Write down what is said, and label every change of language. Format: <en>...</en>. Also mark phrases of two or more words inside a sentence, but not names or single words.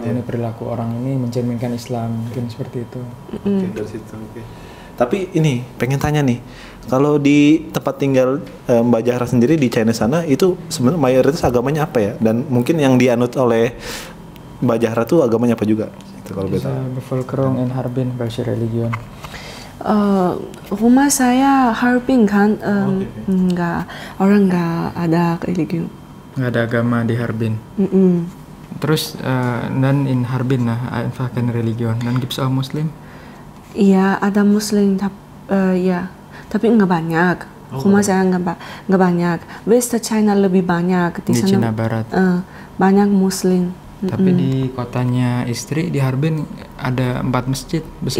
<id>Ini perilaku orang ini mencerminkan Islam, mungkin seperti itu. Oke, dari situ. Oke. Tapi ini pengen tanya nih, kalau di tempat tinggal Mbak Jahra sendiri di China sana itu sebenarnya mayoritas agamanya apa ya? Dan mungkin yang dianut oleh Mbak Zahra tuh agamanya apa juga? Itu kalau Bisa beta.</id> <de>Bevölkerung in Harbin, welche Religion?</de> <id>Rumah saya Harbin kan, orang nggak ada religion. Nggak ada agama di Harbin. Terus dan</id> <de>in Harbin einfach keine Religion. Dan gibt's auch Muslim?</de> <id>Iya, ada Muslim, ya, tapi nggak banyak. Rumah saya nggak banyak. West China lebih banyak Di Cina Barat. Banyak Muslim. Tapi di kotanya istri di Harbin ada 4 masjid besar-besar.</id>